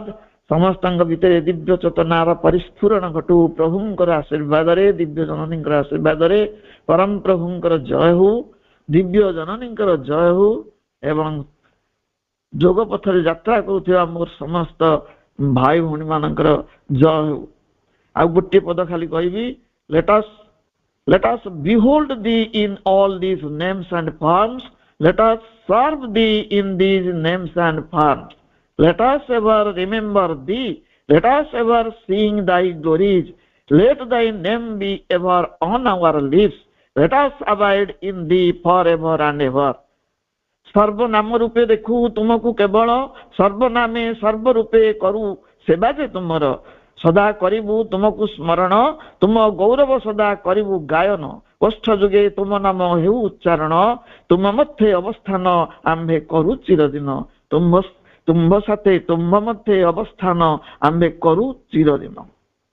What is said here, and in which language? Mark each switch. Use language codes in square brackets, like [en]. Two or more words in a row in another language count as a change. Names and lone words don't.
[or] ସମସ୍ତଙ୍କ ଭିତରେ ଦିବ୍ୟ ଚେତନାର ପରିସ୍ଫୁରଣ ଘଟୁ ପ୍ରଭୁଙ୍କର ଆଶୀର୍ବାଦରେ, ଦିବ୍ୟ ଜନନୀଙ୍କର ଆଶୀର୍ବାଦରେ। ପରମ ପ୍ରଭୁଙ୍କର ଜୟ ହଉ, ଦିବ୍ୟ ଜନନୀଙ୍କର ଜୟ ହଉ ଏବଂ ଯୋଗ ପଥରେ ଯାତ୍ରା କରୁଥିବା ମୋର ସମସ୍ତ ଭାଇ ଭଉଣୀ ମାନଙ୍କର ଜୟ ହଉ। ଆଉ ଗୋଟିଏ ପଦ ଖାଲି କହିବି, [en] let us behold thee in all these names and forms, let us serve thee in these names and forms, let us ever remember thee, let us ever sing thy glories, let thy name be ever on our lips, let us abide in thee forever and ever. [or] ସର୍ବନାମ ରୂପେ ଦେଖୁ ତୁମକୁ କେବଳ, ସର୍ବନାମେ ସର୍ବରୂପେ କରୁ ସେବା ଯେ ତୁମର, ସଦା କରିବୁ ତୁମକୁ ସ୍ମରଣ, ତୁମ ଗୌରବ ସଦା କରିବୁ ଗାୟନ, ଓଷ୍ଠ ଯୁଗେ ତୁମ ନାମ ହେଉ ଉଚ୍ଚାରଣ, ତୁମ ମଧ୍ୟରେ ଅବସ୍ଥାନ ଆମ୍ଭେ କରୁ ଚିରଦିନ, ତୁମ୍ଭ ସାଥେ ତୁମ୍ଭ ମଧ୍ୟରେ ଅବସ୍ଥାନ ଆମ୍ଭେ କରୁ ଚିରଦିନ।